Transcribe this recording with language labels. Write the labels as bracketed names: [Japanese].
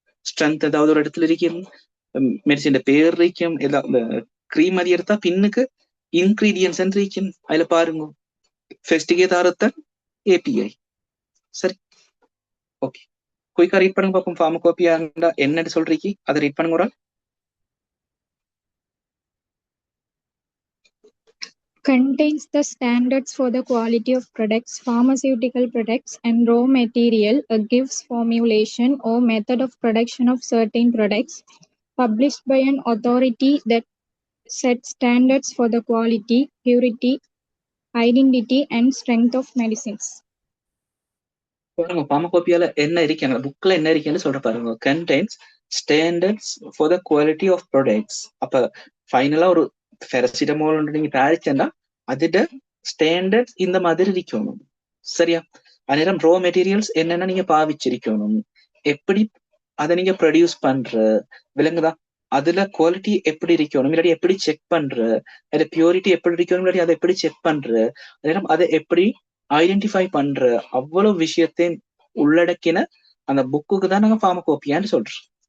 [Tamil] Strength ஏதாவது ஒரு இடத்துல இருக்கும், மெடிசின் பேர் இருக்கும், ஏதாவது கிரீம் அது எடுத்தா பின்னுக்கு இன்கிரீடியன்ஸ் இருக்கும், அதுல பாருங்க. ஃபெஸ்டிகே தாரத்தன் API. சரி, ஓகே. குயிக்கா ரீட் பண்ணுங்க பார்ப்போம். ஃபார்மகோபியா என்னன்னு சொல்றீங்க, அதை ரீட் பண்ணுங்க. ஒரு [English] contains the standards for the quality of products, pharmaceutical products, and raw material, gives formulation or method of production of certain products, published by an authority that sets standards for the quality, purity, identity, and strength of medicines. [Tamil] பாருங்க, ஃபார்மகோபியால என்ன இருக்காங்க, புக்ல என்ன இருக்குன்னு சொல்ற பாருங்க. [English] contains standards for the quality of products. [Tamil] அப்ப ஃபைனலா ஒரு பேராசிட்டமால் ஒன்று நீங்க தயாரிச்சா அதோட ஸ்டாண்டர்ட்ஸ் இந்த மாதிரி இருக்கணும். சரியா? அந்நேரம் ரோ மெட்டீரியல்ஸ் என்னென்ன நீங்க பாவிச்சிருக்கணும், எப்படி அதை நீங்க ப்ரொடியூஸ் பண்ற, விளங்குதா? அதுல குவாலிட்டி எப்படி இருக்கணும், இல்லாட்டி எப்படி செக் பண்ற, அதுல பியூரிட்டி எப்படி இருக்கணும், இல்லாட்டி அதை எப்படி செக் பண்ற, அதை எப்படி ஐடென்டிஃபை பண்ற, அவ்வளவு விஷயத்தையும் உள்ளடக்கின அந்த புக்குக்கு தான் நாங்க ஃபார்மகோபியான்னு சொல்றோம்.